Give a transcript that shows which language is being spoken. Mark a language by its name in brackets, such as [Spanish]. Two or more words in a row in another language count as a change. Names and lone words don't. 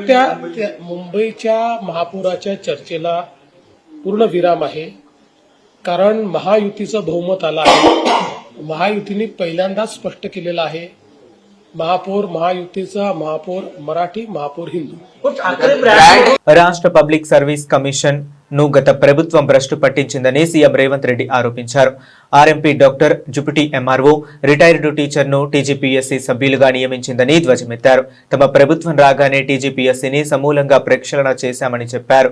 [Marathi] त्या मुंबईच्या महापौराच्या चर्चेला पूर्ण विराम आहे. कारण महायुतीचं बहुमत आलं आहे. महायुतीने पहिल्यांदाच स्पष्ट केलेलं आहे महापौर महायुतीचा, महापौर मराठी, महापौर हिंदू. [Telugu] రాష్ట్ర పబ్లిక్ సర్వీస్ కమిషన్ ను గత ప్రభుత్వం భ్రష్టు పట్టించిందని సీఎం రేవంత్ రెడ్డి ఆరోపించారు. ఆర్ఎంపీ డాక్టర్ జుపిటి ఎంఆర్ఓ రిటైర్డ్ టీచర్ను టీజీపీఎస్సీ సభ్యులుగా నియమించిందని ధ్వజమెత్తారు. తమ ప్రభుత్వం రాగానే టీజీపీఎస్సీని సమూలంగా ప్రక్షాళన చేశామని చెప్పారు.